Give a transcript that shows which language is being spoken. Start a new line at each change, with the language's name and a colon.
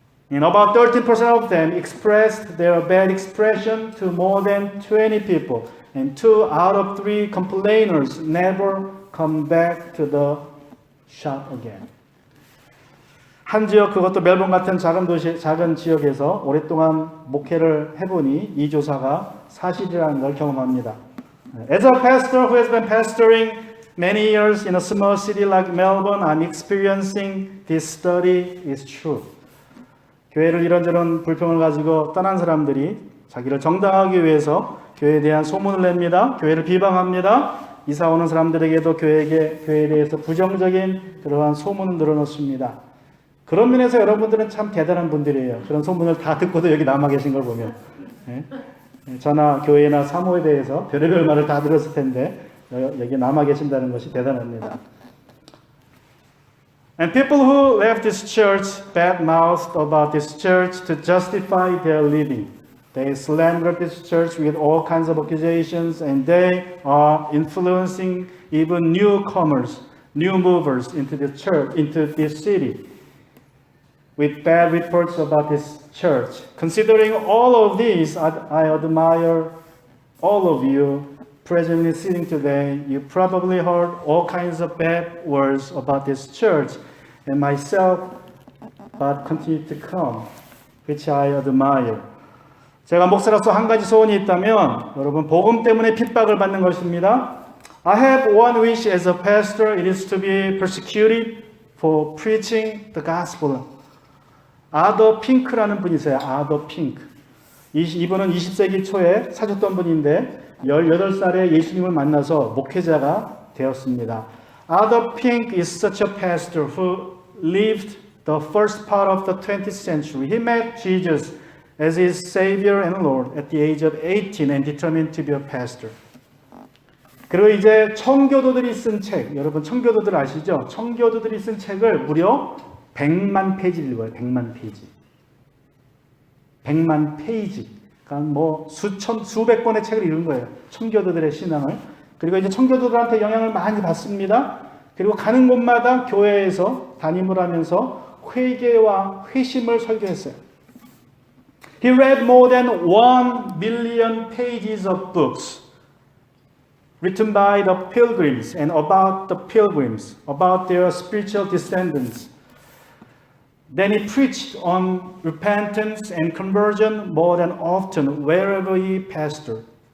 English: And about 13% of them expressed their bad expression to more than 20 people. And 2 out of 3 complainers never come back to the shop again.
Korean: 한 지역, 그것도 멜번 같은 작은 도시, 작은 지역에서 오랫동안 목회를 해보니 이 조사가 사실이라는 걸 경험합니다.
English: As a pastor who has been pastoring many years in a small city like Melbourne, I'm experiencing this study is true.
Korean: 교회를 이런저런 불평을 가지고 떠난 사람들이 자기를 정당하기 위해서 교회에 대한 소문을 냅니다. 교회를 비방합니다. 이사 오는 사람들에게도 교회에 대해서 부정적인 그러한 소문을 늘어놓습니다. 그런 면에서 여러분들은 참 대단한 분들이에요. 그런 소문을 다 듣고도 여기 남아 계신 걸 보면. 저나 교회나 사모에 대해서 별의별 말을 다 들었을 텐데 여기 남아 계신다는 것이 대단합니다.
English: And people who left this church bad-mouthed about this church to justify their living. They slandered this church with all kinds of accusations, and they are influencing even newcomers, new movers into the church, into this city, with bad reports about this church. Considering all of these, I admire all of you presently sitting today. You probably heard all kinds of bad words about this church and myself, but continue to come, which I admire.
Korean: 제가 목사로서 한 가지 소원이 있다면 여러분 복음 때문에 핍박을 받는 것입니다.
English: I have one wish as a pastor. It is to be persecuted for preaching the gospel.
Korean: 아더 핑크라는 분이세요. 아더 핑크. 이분은 20세기 초에 사셨던 분인데 18살에 예수님을 만나서 목회자가 되었습니다.
English: Ader Pink is such a pastor who lived the first part of the 20th century. He met Jesus as his Savior and Lord at the age of 18 and determined to be a pastor.
Korean: 그리고 이제 청교도들이 쓴 책, 여러분 청교도들 아시죠? 청교도들이 쓴 책을 무려 100만 페이지를 읽어요. 100만 페이지. 100만 페이지. 그러니까 뭐 수백 권의 책을 읽은 거예요. 청교도들의 신앙을. 그리고 이제 청교도들한테 영향을 많이 받습니다. 그리고 가는 곳마다 교회에서 담임을 하면서 회개와 회심을 설교했어요.
English: He read more than 1 billion pages of books written by the pilgrims and about the pilgrims, about their spiritual descendants. Then he preached on repentance and conversion more than often wherever he pastored.